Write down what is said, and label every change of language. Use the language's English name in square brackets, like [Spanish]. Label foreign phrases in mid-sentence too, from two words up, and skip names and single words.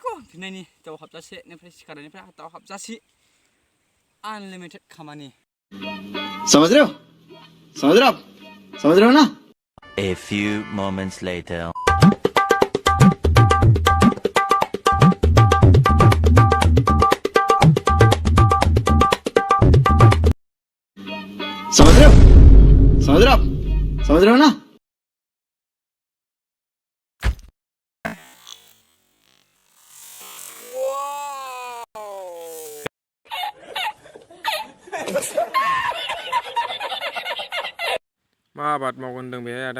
[Bodo] उखैनायनि दाउ हाबजासेनिफ्राय सिखारनायनिफ्राय दाउ हाबजासे अनलिमिटेड खामानि [Hindi] समझ रहे हो आप समझ रहे हो ना [English] A few moments later. [Hindi] समझ रहे हो आप समझ रहे हो ना [Bodo] मा आबाद मावगोन होनदों बेहाय आदा